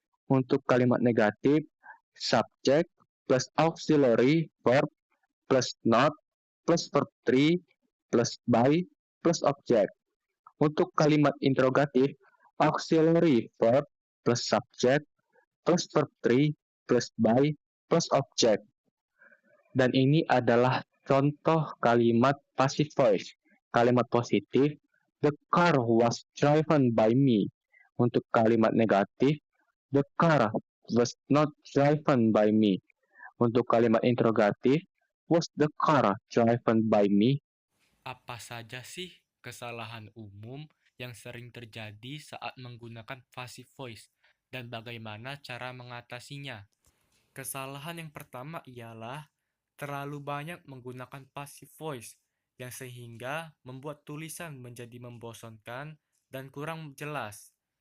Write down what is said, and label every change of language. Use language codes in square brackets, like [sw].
[id] Untuk kalimat negatif, [en] subject plus auxiliary verb plus not plus verb 3 plus by plus object. [id] Untuk kalimat interrogatif, [en] auxiliary verb plus subject plus verb 3 plus by plus object. [id] Dan ini adalah contoh kalimat passive voice. Kalimat positif, [en] the car was driven by me. [id] Untuk kalimat negatif, [en] the car was not driven by me. [id] Untuk kalimat interrogatif, [en] was the car driven by me? [id] Apa saja sih kesalahan umum yang sering terjadi saat menggunakan passive voice dan bagaimana cara mengatasinya? Kesalahan yang pertama ialah terlalu banyak menggunakan passive voice yang sehingga membuat tulisan menjadi membosankan dan kurang jelas.